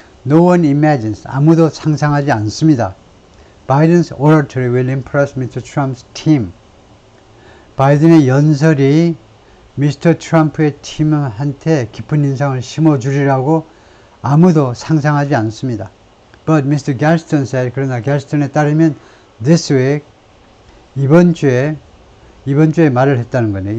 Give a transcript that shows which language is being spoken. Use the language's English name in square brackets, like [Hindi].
[English] No one imagines, [Korean] 아무도 상상하지 않습니다. [English] Biden's oratory will impress Mr. Trump's team. [Korean] 바이든의 연설이 미스터 트럼프의 팀한테 깊은 인상을 심어주리라고 아무도 상상하지 않습니다. [English] But Mr. Galston said, [Korean] 그러나 갤스턴에 따르면 [English] this week, [Korean] 이번 주에 말을 했다는 거네요.